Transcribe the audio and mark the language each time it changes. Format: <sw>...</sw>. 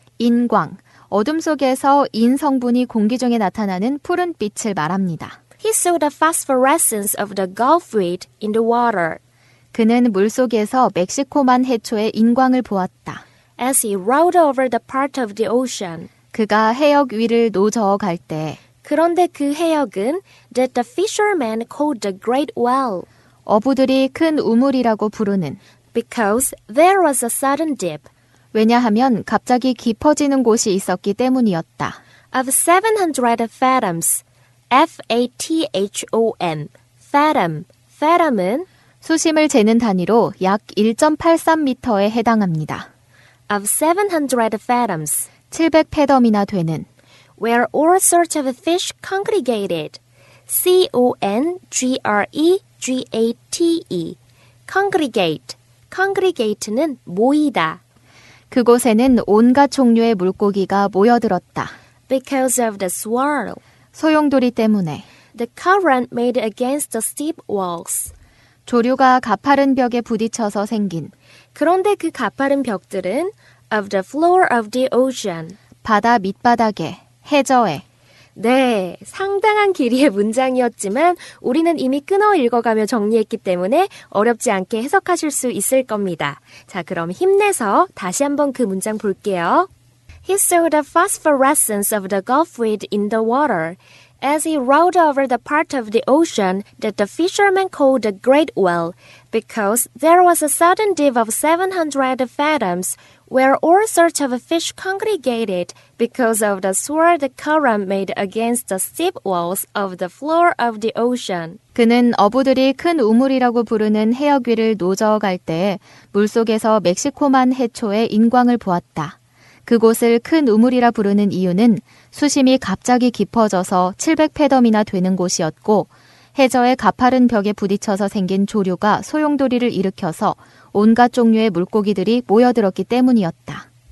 <ko>인광, 어둠 속에서 인 성분이 공기 중에 나타나는 푸른 빛을 말합니다.</ko> <en>He saw the phosphorescence of the gulfweed in the water.</en> <ko>그는 물속에서 멕시코만 해초의 인광을 보았다.</ko> <en>As he rowed over the part of the ocean,</en> <ko>그가 해역 위를 노저어갈 때 그런데 그 해역은</ko> <en>that the fishermen called the great well</en> <ko>어부들이 큰 우물이라고 부르는</ko> <en>because there was a sudden dip</en> <ko>왜냐하면 갑자기 깊어지는 곳이 있었기 때문이었다.</ko> <en>of 700 fathoms, F-A-T-H-O-M, fathom, fathom은</en> <ko>수심을 재는 단위로 약 1.83m에 해당합니다.</ko> <en>of 700 fathoms,</en> <ko>700패덤이나 되는</ko> <en>where all sorts of fish congregated, C-O-N-G-R-E-G-A-T-E, congregate, congregate는 모이다.</en> <ko>그곳에는 온갖 종류의 물고기가 모여들었다.</ko> <en>Because of the swirl,</en> <ko>소용돌이 때문에</ko> <en>the current made against the steep walls.</en> <ko>조류가 가파른 벽에 부딪혀서 생긴 그런데 그 가파른 벽들은</ko> <en>of the floor of the ocean.</en> <ko>바다 밑바닥에, 해저에 네, 상당한 길이의 문장이었지만 우리는 이미 끊어 읽어가며 정리했기 때문에 어렵지 않게 해석하실 수 있을 겁니다. 자, 그럼 힘내서 다시 한번 그 문장 볼게요.</ko> <en>He saw the phosphorescence of the gulfweed in the water as he rowed over the part of the ocean that the fishermen called the Great Well, because there was a sudden dip of 700 fathoms where all sorts of fish congregated because of the swirl the current made against the steep walls of the floor of the ocean.</en> <ko>그는 어부들이 큰 우물이라고 부르는 해역 위를 노저어갈 때 물속에서 멕시코만 해초의 인광을 보았다. 그곳을 큰 우물이라 부르는 이유는 수심이 갑자기 깊어져서 700패덤이나 되는 곳이었고 해저의 가파른 벽에 부딪혀서 생긴 조류가 소용돌이를 일으켜서 온갖 종류의 물고기들이 모여들었기 때문이었다.</ko>